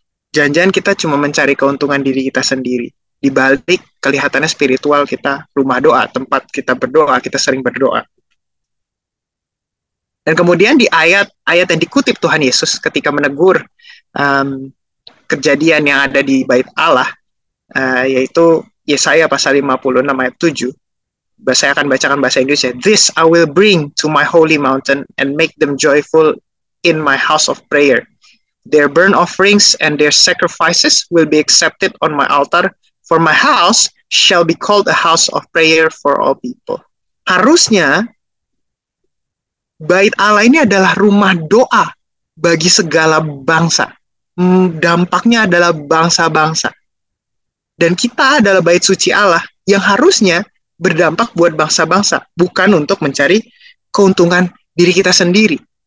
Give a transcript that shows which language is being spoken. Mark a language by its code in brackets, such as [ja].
[id] Jangan-jangan kita cuma mencari keuntungan diri kita sendiri. Di balik kelihatannya spiritual kita rumah doa, tempat kita berdoa, kita sering berdoa. Dan kemudian di ayat yang dikutip Tuhan Yesus ketika menegur kejadian yang ada di bait Allah, yaitu Yesaya pasal 56 ayat 7. Saya akan bacakan bahasa Inggris ya. [en] This I will bring to my holy mountain and make them joyful in my house of prayer. Their burnt offerings and their sacrifices will be accepted on my altar, for my house shall be called a house of prayer for all people. [id] Harusnya bait Allah ini adalah rumah doa bagi segala bangsa. Dampaknya adalah bangsa-bangsa. Dan kita adalah bait suci Allah yang harusnya berdampak buat bangsa-bangsa, bukan untuk mencari keuntungan diri kita sendiri.